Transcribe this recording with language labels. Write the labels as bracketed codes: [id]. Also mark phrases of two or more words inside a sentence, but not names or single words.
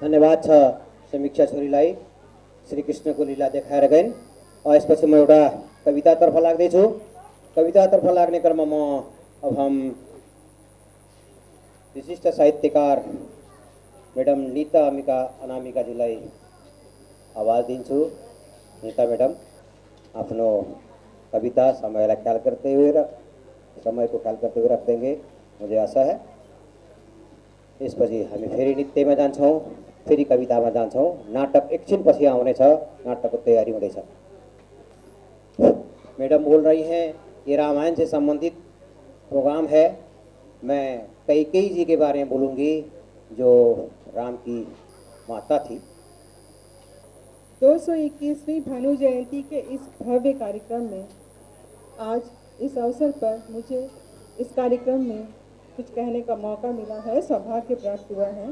[ne] याद छ समीक्षा छोरीलाई श्रीकृष्णको लीला देखाएर गइन्। यसपछि म एउटा कवितातर्फ लाग्दैछु। कवितातर्फ लाग्ने क्रममा म अब हम विशिष्ट साहित्यकार मैडम नीता अनामिकाजीलाई आवाज़ दिन्छु। [hi] नीता मैडम [ne] आफ्नो कविता [hi] समय को ख्याल करते हुए रख देंगे, मुझे आशा है। [ne] त्यसपछि हामी फेरि नृत्यमा जान्छौँ, फेरि कवितामा जान्छौँ। नाटक एकछिनपछि आउनेछ, नाटकको तैयारी हुँदैछ। [hi] मैडम बोल रही हैं ये रामायण से संबंधित प्रोग्राम है। मैं कैकेयी जी के बारे में बोलूँगी जो राम की माता थी। 221वीं भानु जयंती के इस भव्य कार्यक्रम में आज इस अवसर पर मुझे इस कार्यक्रम में कुछ कहने का मौका मिला है, सौभाग्य प्राप्त हुआ है।